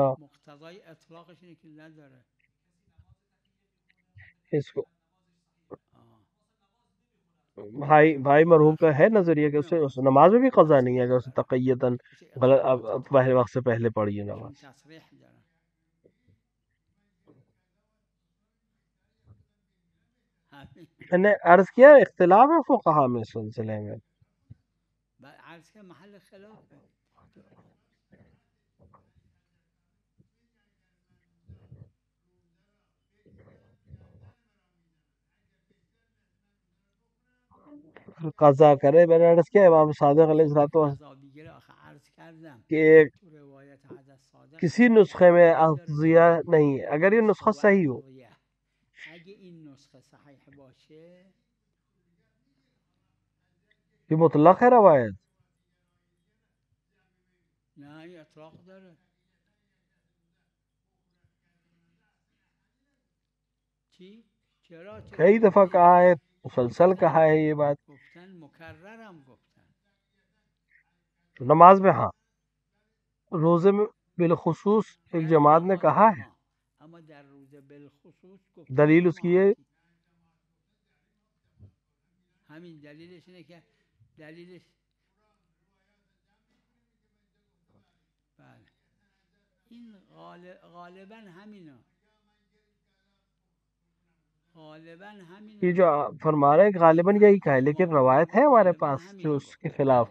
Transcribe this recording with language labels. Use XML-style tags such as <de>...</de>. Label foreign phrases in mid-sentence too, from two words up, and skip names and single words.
<fa>مقتضی اطلاقش اینه که نداره.</fa> <ur>اس کو بھائی مرحوم کا ہے نظریہ کہ اسے نماز میں بھی قضا نہیں ہے اگر اسے تقیتاً غلط پہلے وقت سے پہلے پڑھی ہے نماز.</ur> <fa>تصریح داره.</fa> <ur>میں نے عرض کیا اختلاف ہے فقہا میں اس سلسلے میں.</ur> <fa>عرض که محل خلافه.</fa> <ur>قضا کرے. میں نے عرض کیا امام صادق</ur> <ar>علیہ الصلوۃ</ar> <fa>قضا بگیره آخه عرض کردم</fa> <ur>کہ</ur> <fa>تو روایت حضرت صادق</fa> <ur>کسی نسخے میں اقضیہ نہیں ہے اگر یہ نسخہ صحیح ہو.</ur> <fa>اگه این نسخه صحیح باشه</fa> <ur>یہ مطلق ہے روایت.</ur> <fa>نه این اطلاق داره. چی؟ چرا؟</fa> <ur>کئی دفعہ کہا ہے، مسلسل کہا ہے یہ بات.</ur> <fa>گفتن مکررم گفتن.</fa> <ur>نماز میں ہاں، روزے میں بالخصوص ایک جماعت نے کہا ہے.</ur> <fa>اما در روزه بالخصوص گفتن.</fa> <ur>دلیل اس کی ہے</ur> <fa>همین دلیلش اینه که دلیلش بله این غالبا همینه. غالبا همینه.</fa> <ur>یہ جو فرما رہے ہیں کہ غالباً یہی کہا ہے، لیکن روایت ہے ہمارے پاس جو اس کے خلاف.</ur>